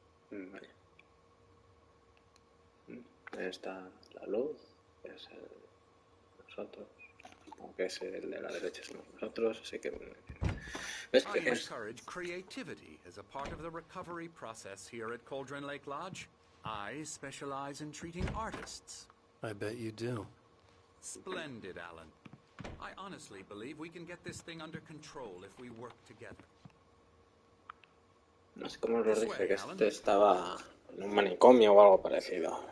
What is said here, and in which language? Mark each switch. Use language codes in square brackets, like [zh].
[es] Vale. Ahí está la luz. Es nosotros. Aunque es el de la derecha somos nosotros, así que... ¿Ves [en] I [es] que es? [en] encourage creativity as a part of the recovery process here at Cauldron Lake Lodge. I specialize in treating artists. I bet you do. Splendid, Alan. I honestly believe we can get this thing under control if we work together. [es] No sé cómo os lo dije, que este estaba en un manicomio o algo parecido.